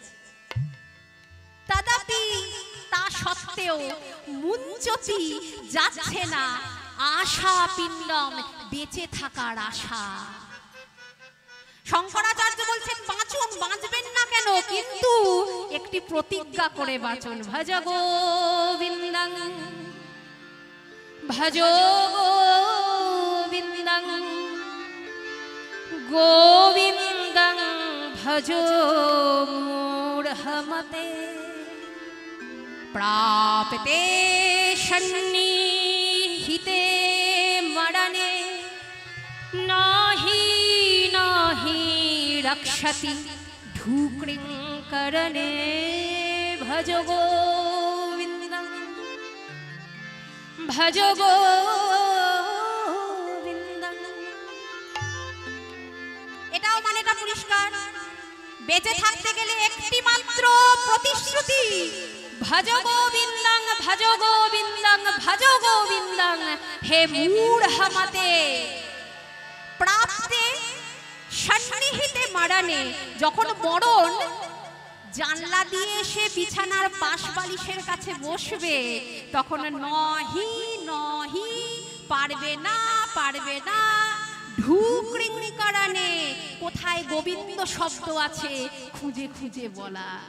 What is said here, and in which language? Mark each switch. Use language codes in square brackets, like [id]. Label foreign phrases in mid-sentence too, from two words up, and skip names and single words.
[bn] তদাপি তা সত্ত্বেও মুঞ্চতি যাচ্ছে না [sa] আশা পিণ্ডম [bn] বেঁচে থাকার আশা শঙ্করাচার্য বলছেন বাঁচুন বাঁচবেন না কেন কিন্তু একটি প্রতিজ্ঞা করে বাঁচুন [sa] ভজ গোবিন্দং ভজ গোবিন্দং গোবিন্দং ভজ মূঢ়মতে प्राप्ते सन्निहिते मरणे नाहि नाहि रक्षति ढूक्रिंकरणे भज गोविन्दं भज गोविन्दं। [bn] এটাও মানেটা পরিষ্কার, বেঁচে থাকতে গেলে একটি মাত্র প্রতিশ্রুতি, [sa] ভজ গোবিন্দং ভজ গোবিন্দং ভজ গোবিন্দং। হে মূঢ়মতে প্রাপ্তে সন্নিহিতে মরণে, [bn] যখন মরণ জানলা দিয়ে এসে বিছানার পাশ বালিশের কাছে বসবে, তখন [sa] নহি নহি [bn] পারবে না পারবে না ঢুকরিংকারানে, কোথায় গোবিন্দ শব্দ আছে খুঁজে খুঁজে বলা।